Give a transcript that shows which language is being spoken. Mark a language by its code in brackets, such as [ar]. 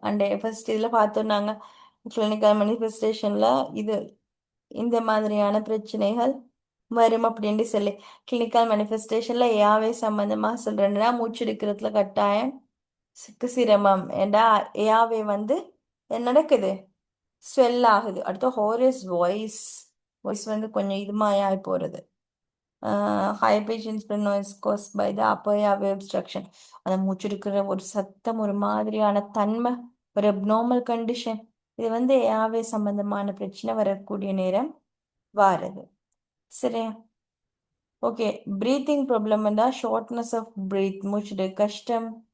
[ta] And first இதில் பார்த்தோம் நாங்கள் கிளினிக்கல் மேனிஃபெஸ்டேஷனில் இது இந்த மாதிரியான பிரச்சனைகள் வரும் அப்படின்னு சொல்லி. கிளினிக்கல் மேனிஃபெஸ்டேஷனில் ஏஆவே சம்மந்தமாக சொல்கிறேன்னா, மூச்செடுக்கிறதுல கட்டாயம் சிரமம். ஏண்டா ஏஆவே வந்து என்ன நடக்குது, ஸ்வெல் ஆகுது. அடுத்து ஹோரஸ் வாய்ஸ், வாய்ஸ் வந்து கொஞ்சம் இதுமாயாகி போகிறது. [en] High pitch inspired noise caused by the upper airway obstruction. [ta] அந்த மூச்செடுக்கிற ஒரு சத்தம், ஒரு மாதிரியான தன்மை, ஒரு அப்நார்மல் கண்டிஷன். இது வந்து ஏஆவே சம்பந்தமான பிரச்சனை வரக்கூடிய நேரம் வாருது. சரியா? ஓகே, பிரீத்திங் ப்ராப்ளம் இருந்தால் ஷார்ட்னஸ் ஆஃப் பிரீத், மூச்சு கஷ்டம்.